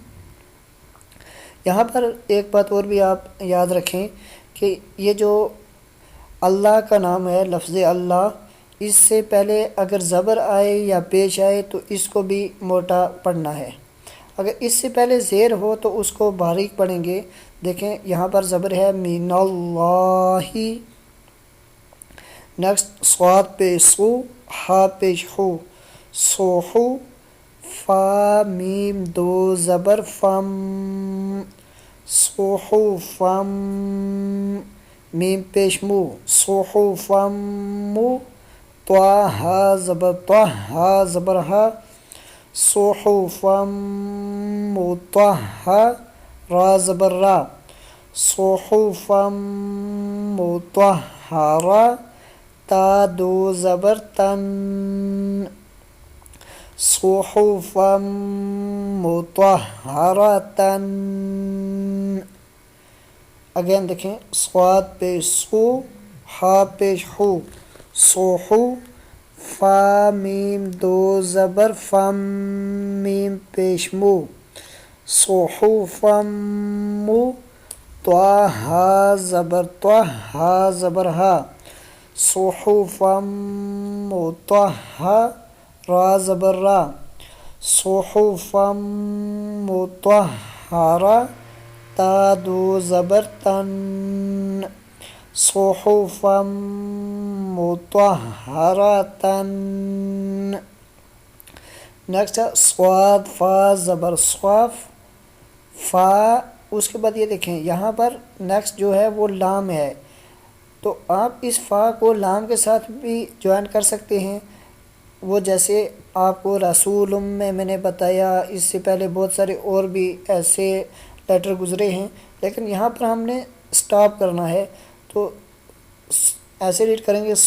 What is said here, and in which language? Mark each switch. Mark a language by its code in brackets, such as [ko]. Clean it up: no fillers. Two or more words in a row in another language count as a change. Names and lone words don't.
[ur] یہاں پر ایک بات اور بھی آپ یاد رکھیں کہ یہ جو اللہ کا نام ہے، لفظ اللہ، اس سے پہلے اگر زبر آئے یا پیش آئے تو اس کو بھی موٹا پڑھنا ہے، اگر اس سے پہلے زیر ہو تو اس کو باریک پڑھیں گے۔ دیکھیں یہاں پر زبر ہے [ar] من اللہ۔ [ur] نیکسٹ صاد پیش سو، ہا پیش ہو، سوحو، فا میم دو زبر فم، سوحو فم، میم پیش مو، سوحو فم مو، طا ہا زبر طا، ہا زبر ہا، سوحو فم مطہا، را زبر را، سوحو فم مطہرا، تا دو زبر تن، صحفا مطہرتن۔ اگین دیکھیں، صاد پیش سو، ہا پیش ہو، سوحو، فا میم دو زبر فم، میم پیش مو، صحفا مو، طا ہا زبر طا، ہا زبر ہا، صحفا مطہا، را زبر را، صحفا مطہرا، تا دو زبر تن، صحفا مطہرتن۔ نیکسٹ ہے صاد فا زبر صاف، فا، اس کے بعد یہ دیکھیں یہاں پر نیکسٹ جو ہے وہ لام ہے، تو آپ اس فا کو لام کے ساتھ بھی جوائن کر سکتے ہیں، وہ جیسے آپ کو رسولم میں نے بتایا، اس سے پہلے بہت سارے اور بھی ایسے لیٹر گزرے ہیں، لیکن یہاں پر ہم نے سٹاپ کرنا ہے، تو ایسے ریڈ کریں گے۔